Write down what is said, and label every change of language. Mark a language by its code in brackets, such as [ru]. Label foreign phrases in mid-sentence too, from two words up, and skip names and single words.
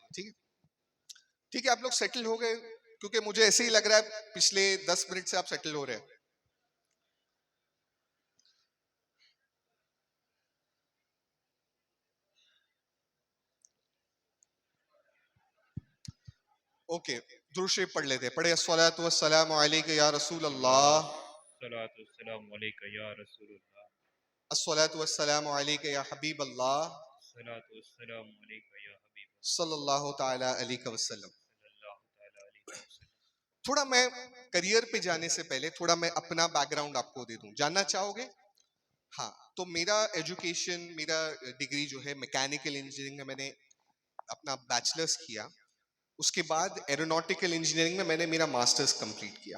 [hi] ठीक है, ठीक है, आप लोग सेटल हो गए, क्योंकि मुझे ऐसे ही लग रहा है पिछले 10 मिनट से आप सेटल हो रहे हैं। ओके, दुरूद शरीफ पढ़ लेते हैं। [ar] पढ़े الصلاة والسلام عليك يا رسول الله, صلاة والسلام عليك يا رسول الله, الصلاة والسلام عليك يا حبيب الله صلاة والسلام عليك يا حبيب صلى الله تعالى عليه وسلم. صلى الله تعالى عليه وسلم. [hi] थोड़ा मैं करियर पे जाने से पहले थोड़ा मैं अपना बैकग्राउंड आपको दे दूं, जानना चाहोगे? हाँ, तो मेरा एजुकेशन, मेरा डिग्री जो है [en] mechanical engineering [hi] में मैंने अपना बैचलर्स किया। उसके बाद [en] aeronautical engineering [hi] में मैंने मेरा [en] masters complete [hi] किया।